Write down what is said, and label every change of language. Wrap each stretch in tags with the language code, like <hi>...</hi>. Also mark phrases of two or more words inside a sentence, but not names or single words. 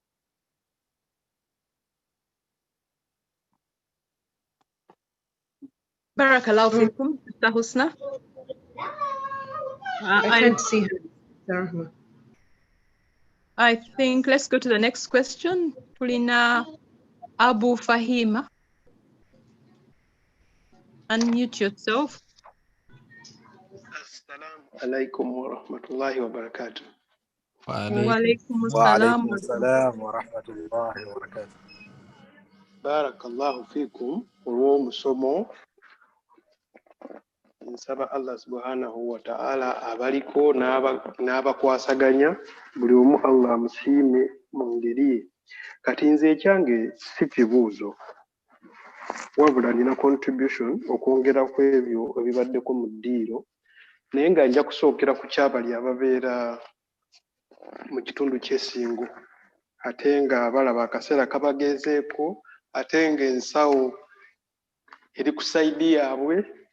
<ar>بارك الله فيكم, Sister Husna.</ar> <en>I can't see her. I think let's go to the next question.</en> <lg>Tulina Abu Fahima.</lg> <en>Unmute yourself.</en> <ar>السلام عليكم ورحمة الله وبركاته. وعليكم السلام ورحمة الله وبركاته. بارك الله فيكم olw'omusomo.</ar> <lg>Nsaba</lg> <ar>الله سبحانه وتعالى</ar> <lg>abaliko n'abakwasaganya buli omu Allah amusiime mu ngeri ye. Kati nze ekyange si kibuuzo, wabula nina contribution okwongera ku ebyo ebibaddeko mu ddiiro, naye nga nja kusookera ku kyabali ababeera mu kitundu ky'essingo, ate nga balaba akaseera kabagezeeko, ate nga ensawo eri ku saidi yaabwe.</lg>